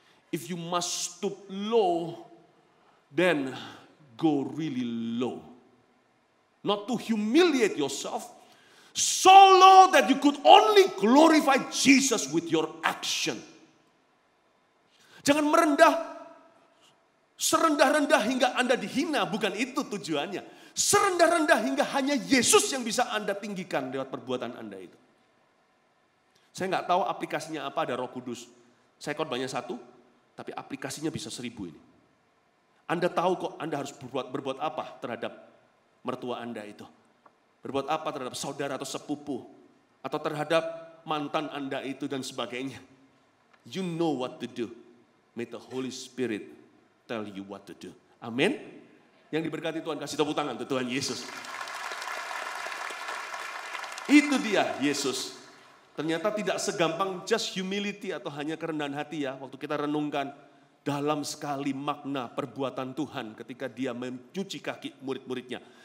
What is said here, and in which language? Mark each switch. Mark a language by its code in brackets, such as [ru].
[en] If you must stoop low, then go really low. Not to humiliate yourself, so low that you could only glorify Jesus with your action. [id] Jangan merendah, serendah-rendah hingga Anda dihina, bukan itu tujuannya. serendah-rendah hingga hanya Yesus yang bisa Anda tinggikan lewat perbuatan Anda itu. Saya nggak tahu aplikasinya apa, ada Roh Kudus. Saya khotbahnya 1, tapi aplikasinya bisa 1000 ini. Anda tahu kok Anda harus berbuat apa terhadap mertua Anda itu. Berbuat apa terhadap saudara atau sepupu. Atau terhadap mantan Anda itu dan sebagainya. [en] You know what to do. May the Holy Spirit tell you what to do. [id] Amin. Yang diberkati Tuhan, kasih tepuk tangan untuk Tuhan Yesus. Itu dia Yesus. Ternyata tidak segampang [en] just humility [id] atau hanya kerendahan hati ya. Waktu kita renungkan dalam sekali makna perbuatan Tuhan ketika dia mencuci kaki murid-muridnya.